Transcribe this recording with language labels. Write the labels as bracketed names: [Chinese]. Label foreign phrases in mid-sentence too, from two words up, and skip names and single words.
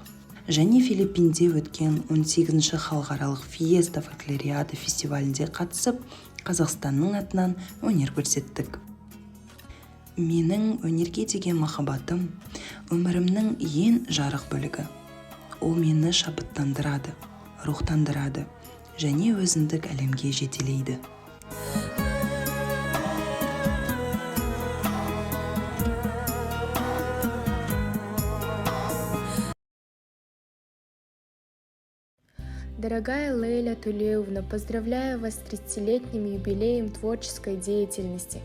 [Kazakh] Және Филиппинде өткен 18-ші халықаралық Фиеста фольклориада фестивалінде қатысып, Қазақстанның атынан өнер көрсеттік. Менің өнерге деген махаббатым өмірімнің ең жарық бөлігі. Ол мені шабыттандырады, рухтандырады және өзіндік әлемге жетелейді. [Russian] Дорогая Лейля Тулеевна, поздравляю вас с 30-летним юбилеем творческой деятельности.